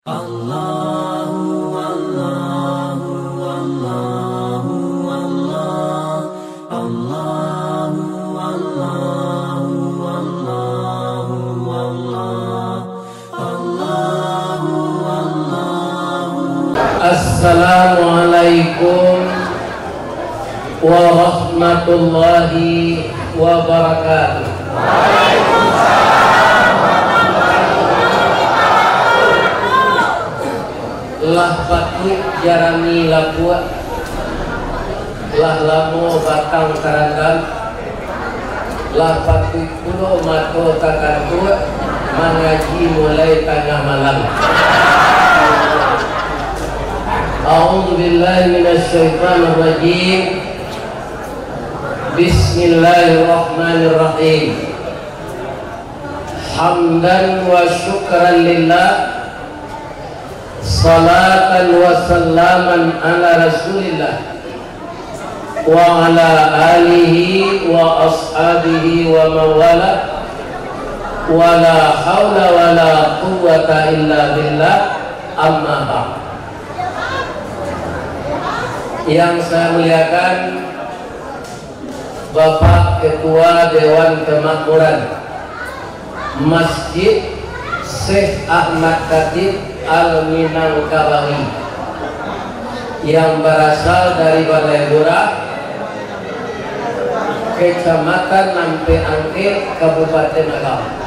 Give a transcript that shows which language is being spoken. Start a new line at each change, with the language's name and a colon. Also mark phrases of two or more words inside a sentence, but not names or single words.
Arabic: الله الله الله الله الله الله الله الله الله الله. السلام عليكم ورحمة الله وبركاته.
Minangkabau: Lah batu jarami lapua, lah lamo batang karandam, lah batu kuno mato takantua, mengaji mulai tengah malam.
Arabic: أعوذ بالله من الشيطان الرجيم. بسم الله الرحمن الرحيم. حمدا وشكرا لله صلاة وسلاما على رسول الله وعلى آله وأصحابه ومن والاه ولا حول ولا قوة إلا بالله أما بعد.
Indonesian: Yang saya muliakan Bapak Ketua Dewan Kemakmuran Masjid Syekh Ahmad Khatib Al-Minangkabawi yang berasal dari Balai Lurah, Kecamatan Nampe Angke, Kabupaten Agam.